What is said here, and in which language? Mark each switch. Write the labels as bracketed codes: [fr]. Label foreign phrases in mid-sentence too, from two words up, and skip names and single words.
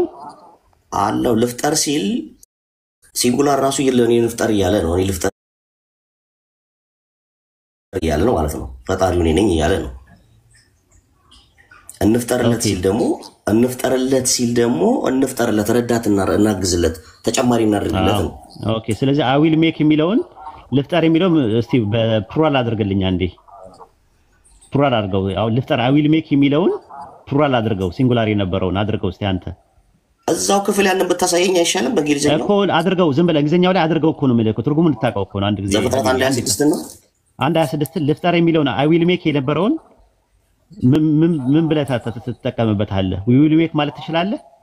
[am] አለው። ልፍጠር ሲል ሲንጉላር ራሱ ይለኔ እንፍጠር እያለ ነው። እኔ ልፍጠር እያለ ነው ማለት ነው። ፈጣሪው እኔ ነኝ እያለ ነው። እንፍጠርለት ሲል ደግሞ እንፍጠርለት ረዳትና እናግዝለት ተጨማሪ እናድርግለት ነው። ኦኬ ስለዚህ [en] I will make [am] የሚለውን ልፍጠር የሚለው እስቲ በፕሉራል አድርግልኝ አንዴ። ፕሉራል አድርገው። አሁን ልፍጠር [en] I will make [am] የሚለውን ፕሉራል አድርገው ሲንጉላር የነበረውን አድርገው እስቲ አንተ እዛው ክፍል ያንን ብታሳየኝ አይሻልም? በእንግሊዝኛው እኮ አድርገው ዝም ብለህ እንግሊዝኛው ላይ አድርገው እኮ ነው የምልህ። ትርጉሙን እንድታውቀው እኮ ነው። አንድ ጊዜ ዘፍጥረት 1:26 ነው 1:26 ልፍጠር የሚለውን [en] I will make [am] የነበረውን ምን ብለህ ትጠቀምበታለህ? [en] we will make [am] ማለት ትችላለህ።